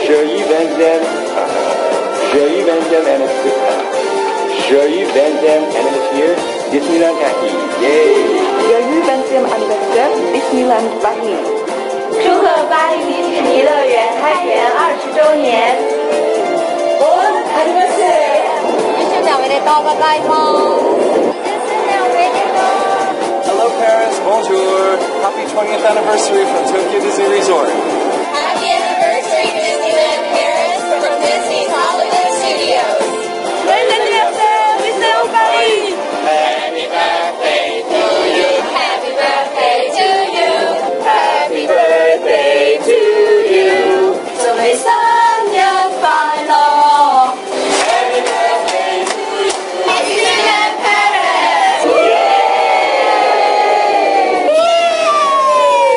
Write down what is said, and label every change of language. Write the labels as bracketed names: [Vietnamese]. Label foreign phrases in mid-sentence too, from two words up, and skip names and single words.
[French] Joyeux 20e anniversaire. Joyeux 20e anniversaire Disneyland Paris. Yay! Joyeux 20e anniversaire Disneyland Paris. [Chinese] 祝贺巴黎迪士尼乐园开园20周年。 [French] Bon anniversaire. [Japanese] おめでとうございます。 [English] Hello Paris, bonjour. Happy 20th anniversary from Tokyo Disney Resort. Happy anniversary Disneyland Paris from Disney's Hollywood Studios. [French] Joyeux anniversaire Disneyland Paris. [English] Happy birthday to you. Happy birthday to you. Happy birthday to you. [Chinese] 祝你生日快樂。 [English] Happy birthday to you. Disneyland Paris.